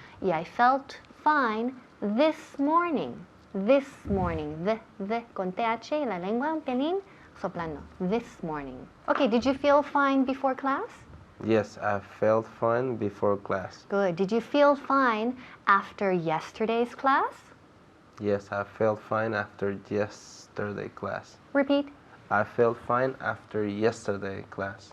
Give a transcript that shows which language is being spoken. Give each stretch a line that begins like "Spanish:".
English: Y I felt fine this morning. This morning.
Spanish: The con TH y la lengua un pelín soplando.
English: This morning. Okay, did you feel fine before class? Yes, I felt fine before class. Good. Did you feel fine after yesterday's class? Yes, I felt fine after yesterday class. Repeat. I felt fine after yesterday class.